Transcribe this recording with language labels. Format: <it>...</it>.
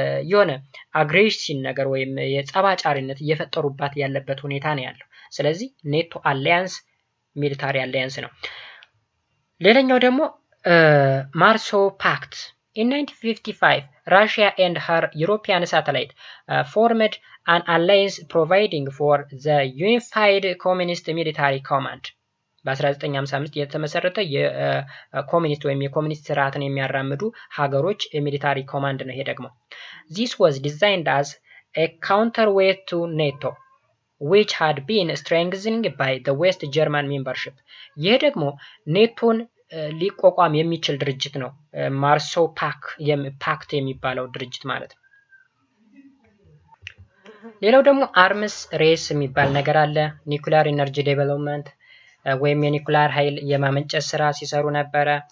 <am>የሆነ አግሬሽን ነገር ወይም የጸባጫሪነት እየፈጠሩባት ያለበት ሁኔታ ነው ያለው። ስለዚህ ኔቶ አላያንስ ሚሊታሪ አላያንስ ነው። ሌላኛው ደግሞ ማርሶ ፓክት</am> <en>In 1955, Russia and her European satellite formed an alliance providing for the Unified Communist Military Command.</en> <am>በ1955 የተመሰረተ የኮሚኒስት ወይም የኮሚኒስት ስርዓትን የሚያራምዱ ሀገሮች ሚሊታሪ ኮማንድ ነው። ይሄ ደግሞ</am> <en>This was designed as a counterweight to NATO, which had been strengthened by the West German membership.</en> <am>ይሄ ደግሞ ኔቶን ሊቋቋም የሚችል ድርጅት ነው። ማርሶ ፓክት የሚባለው ድርጅት ማለት ነው። ሌላው ደግሞ አርምስ ሬስ የሚባል ነገር አለ። ኒኩሊየር ኢነርጂ ዴቨሎፕመንት ወይም የኒኩሊየር ኃይል የማመንጨት ስራ ሲሰሩ ነበረ።</am>